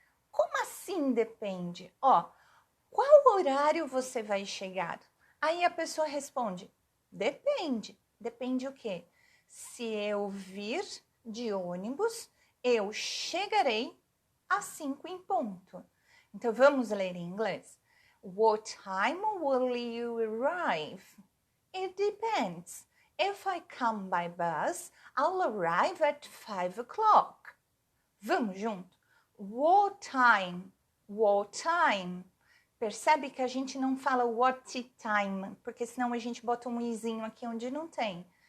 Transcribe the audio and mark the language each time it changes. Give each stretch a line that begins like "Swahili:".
Portuguese: Como assim depende? Ó, qual horário você vai chegar? Aí a pessoa responde, depende. Depende o quê? Se eu vir de ônibus, eu chegarei às 5 em ponto. Então, vamos ler em inglês.
English: What time will you arrive? It depends. If I come by bus, I'll arrive at 5 o'clock.
Portuguese: Vamos junto?
English: What time? What time?
Portuguese: Percebe que a gente não fala
English: what time,
Portuguese: porque senão a gente bota um izinho aqui onde não tem.